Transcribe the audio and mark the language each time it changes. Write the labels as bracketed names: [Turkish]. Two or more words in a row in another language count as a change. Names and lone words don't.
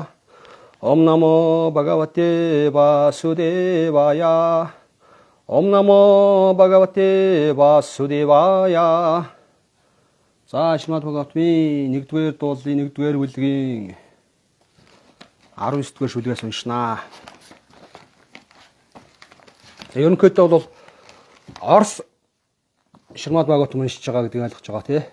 [Sanskrit] ॐ नमो भगवते वासुदेवाय. ॐ नमो भगवते वासुदेवाय. [Mongolian] За Шримад Бхагаватмын 1-р дуулын 1-р бүлгийн 19-р шүлгээс уншнаа. Ерөнхийдөө бол Орос Шримад Бхагаватм уншиж байгаа гэдгийг ойлгож байгаа тий.